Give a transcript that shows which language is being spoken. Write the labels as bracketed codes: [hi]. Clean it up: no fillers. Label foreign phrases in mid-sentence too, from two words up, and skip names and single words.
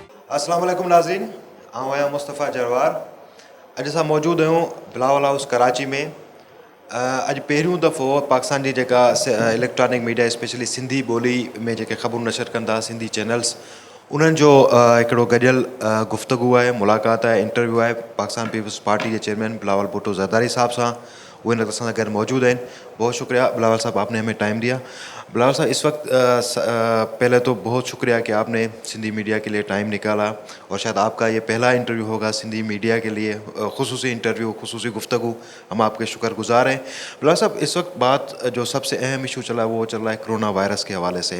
[ar] السلام علیکم [sd] ناظرین، آؤں آیا مصطفیٰ جروار. اج असां मौजूदु आहियूं बिलावल हाउस कराची में. अॼु पहिरियों दफ़ो पाकिस्तान जी जेका [en] electronic media [sd] स्पेशली सिंधी ॿोली में जेके ख़बरूं नशर कंदा सिंधी चैनल्स, उन्हनि जो हिकिड़ो गॾियल गुफ़्तगू आहे, मुलाक़ात आहे, इंटरव्यू आहे पाकिस्तान पीपल्स पार्टी के चेयरमैन बिलावल भुट्टो ज़रदारी साहब सां. वो इन वक्त असां सां गॾु मौजूद आहिनि. [ur] بہت شکریہ بلاول صاحب، آپ نے ہمیں ٹائم دیا۔ بلاول صاحب، اس وقت پہلے تو بہت شکریہ کہ آپ نے سندھی میڈیا کے لیے ٹائم نکالا، اور شاید آپ کا یہ پہلا انٹرویو ہوگا سندھی میڈیا کے لیے، خصوصی انٹرویو، خصوصی گفتگو. ہم آپ کے شکرگزار ہیں. بلاول صاحب، اس وقت بات جو سب سے اہم ایشو چلا ہے وہ چل رہا ہے کورونا وائرس کے حوالے سے.